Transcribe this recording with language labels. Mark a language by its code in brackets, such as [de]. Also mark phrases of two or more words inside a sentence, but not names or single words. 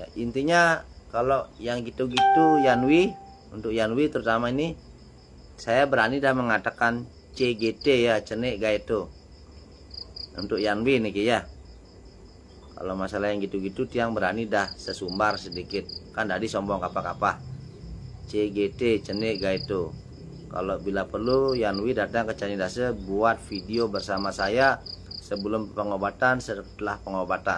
[id] Intinya kalau yang gitu-gitu Yanwi, untuk Yanwi terutama ini saya berani dah mengatakan CGT ya, [ban] cenik gaito. [id] Untuk Yanwi nih ya. Kalau masalah yang gitu-gitu tiang berani dah sesumbar sedikit. Kan tadi sombong apa-apa. [ban] CGT cenik gaito. [id] Kalau bila perlu Yanwi datang ke Candi Dase buat video bersama saya sebelum pengobatan, setelah pengobatan.